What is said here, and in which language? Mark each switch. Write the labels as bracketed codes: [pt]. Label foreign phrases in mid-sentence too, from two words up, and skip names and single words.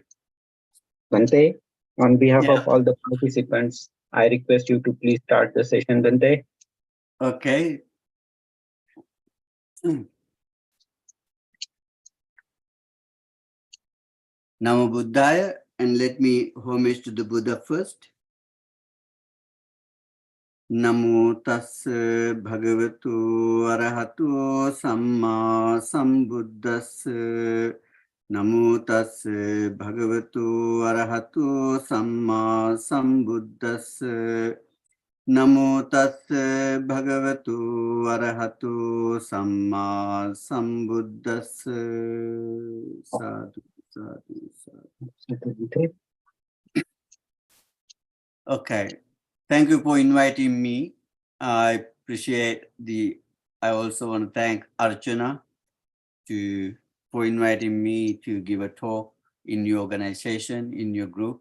[en] Bhante, on behalf of all the participants, I request you to please start the session, Bhante. Okay. [pi] Namo Buddhaya, [en] and let me homage to the Buddha first. [pi] Namo tassa bhagavato arahato samma sambuddhassa. Namo tassa bhagavato arahato samma sambuddhassa. Namo tassa bhagavato arahato samma sambuddhassa. Sadhu, sadhu, sadhu. [en] Okay. Thank you for inviting me. I appreciate I also want to thank Archana for inviting me to give a talk in your organization, in your group.